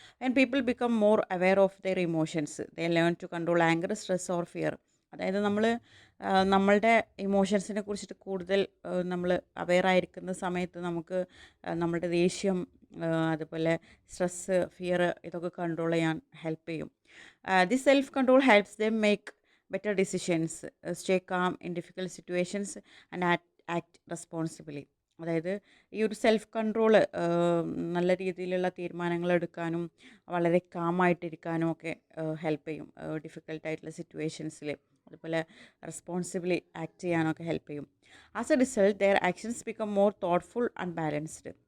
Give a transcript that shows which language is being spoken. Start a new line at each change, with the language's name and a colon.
English: And people become more aware of their emotions, they learn to control anger, stress or fear.
Malayalam: അതായത് നമ്മളുടെ ഇമോഷൻസിനെ കുറിച്ചിട്ട് കൂടുതൽ നമ്മൾ aware ആയിരിക്കുന്ന സമയത്ത് നമുക്ക് നമ്മളുടെ ദേഷ്യം അതുപോലെ സ്ട്രെസ്സ്, ഫിയർ ഇതൊക്കെ കൺട്രോൾ ചെയ്യാൻ ഹെൽപ്പ് ചെയ്യും.
English: This self control helps them make better decisions, stay calm in difficult situations and act responsibly.
Malayalam: അതായത് ഈ ഒരു സെൽഫ് കൺട്രോൾ നല്ല രീതിയിലുള്ള തീരുമാനങ്ങൾ എടുക്കാനും വളരെ കാമായിട്ടിരിക്കാനും ഒക്കെ ഹെൽപ്പ് ചെയ്യും ഡിഫിക്കൽട്ടായിട്ടുള്ള സിറ്റുവേഷൻസിൽ. അതുപോലെ റെസ്പോൺസിബിളി ആക്ട് ചെയ്യാനൊക്കെ ഹെൽപ്പ് ചെയ്യും.
English: As a result their actions become more thoughtful and balanced.